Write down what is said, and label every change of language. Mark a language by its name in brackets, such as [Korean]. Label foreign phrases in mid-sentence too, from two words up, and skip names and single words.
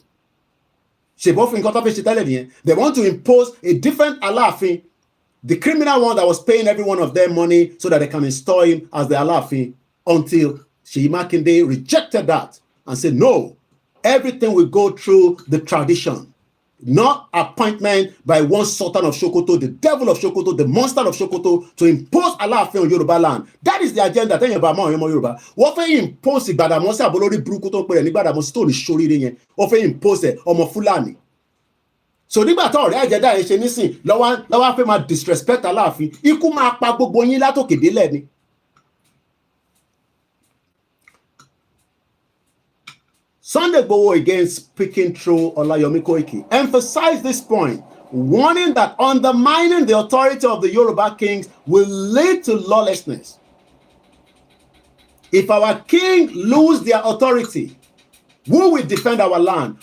[English] They want to impose a different Alaafin, the criminal one that was paying every one of them money so that they can install him as the Alaafin, until Seyi Makinde rejected that and said, no, everything will go through the tradition. Not appointment by one Sultan of Sokoto, the devil of Sokoto, the monster of Sokoto, to impose Alaafin on Yoruba land. That is the agenda. Tell you about Yoruba. What they impose Gbadamosi [Yoruba] abolori buruku to pe ni Gbadamosi to ni sori yen. [English] What they impose ọmọ Fulani. [Yoruba] So nígbà tó ọ̀rẹ́ agenda yẹn ṣe nísìn lọ́wọ́ fẹ́ máa disrespect Alaafin, ikú máa pa gbogbo yín látòkè délẹ̀ ni. [English] Sunday Igboho, again speaking through OLAYOMI KOIKI, emphasized this point, warning that undermining the authority of the Yoruba kings will lead to lawlessness. If our king lose their authority, who will defend our land?